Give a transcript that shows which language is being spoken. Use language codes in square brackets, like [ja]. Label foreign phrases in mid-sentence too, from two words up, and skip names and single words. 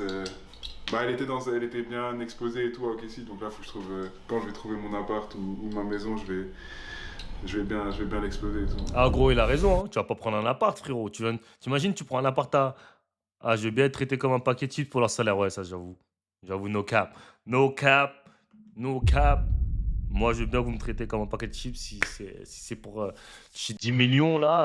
[fr] Elle était bien exposée et tout à OKC, donc là faut que je trouve. Quand je vais trouver mon appart ou ma maison, je vais bien l'exploser et tout. Ah, gros, il a raison, hein. Tu vas pas prendre un appart, frérot. T'imagines, tu prends un appart à. Ah, je vais bien être traité comme un paquet de chips pour leur salaire. Ouais, ça, j'avoue. J'avoue, [en] no cap. No cap. No cap. [fr] Moi, je veux bien que vous me traitez comme un paquet de chips si c'est pour 10 millions, là.